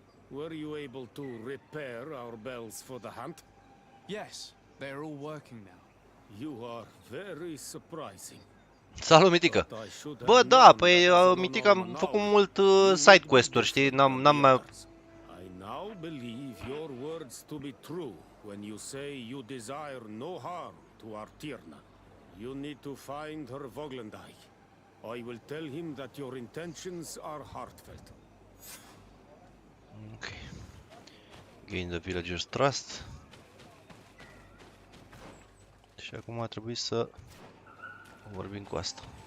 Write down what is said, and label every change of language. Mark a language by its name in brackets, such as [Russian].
[English] Were you able to repair our bells for the hunt? Yes, they are all working now. You are very surprising. [Romanian] Salut, Mitică! Bă, da, păi, Mitică, am făcut mult side quest-uri, știi? N-am mai... [English] I now believe your words to be true when you say you desire no harm to our Tierna. You need to find her Voglendai. I will tell him that your intentions are heartfelt. Ok. Gain the villagers' trust. [Romanian] Și acum ar trebui să vorbim cu asta.